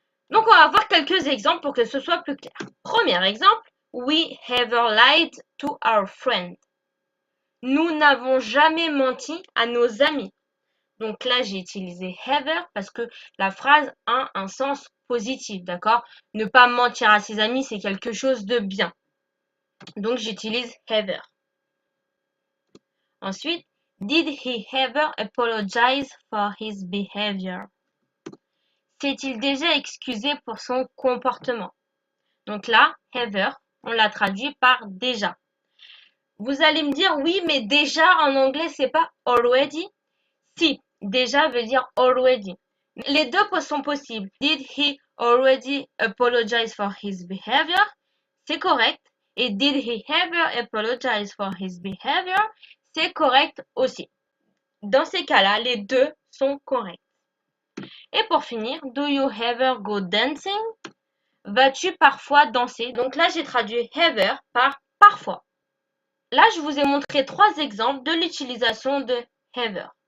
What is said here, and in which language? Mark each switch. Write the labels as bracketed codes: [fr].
[fr] Donc on va voir quelques exemples pour que ce soit plus clair. Premier exemple, [en] we ever lied to our friend. [fr] Nous n'avons jamais menti à nos amis. Donc là, j'ai utilisé ever parce que la phrase a un sens positif, d'accord? Ne pas mentir à ses amis, c'est quelque chose de bien. Donc j'utilise ever. [en] Ensuite, did he ever apologize for his behavior? [fr] S'est-il déjà excusé pour son comportement? Donc là, ever, on l'a traduit par déjà. Vous allez me dire, oui, mais déjà en anglais, c'est pas already? Si, déjà veut dire already. Les deux sont possibles. [en] Did he already apologize for his behavior? [fr] C'est correct. [en] Et did he ever apologize for his behavior? [fr] C'est correct aussi. Dans ces cas-là, les deux sont corrects. Et pour finir, [en] do you ever go dancing? [fr] Vas-tu parfois danser? Donc là, j'ai traduit ever par parfois. Là, je vous ai montré 3 exemples de l'utilisation de ever.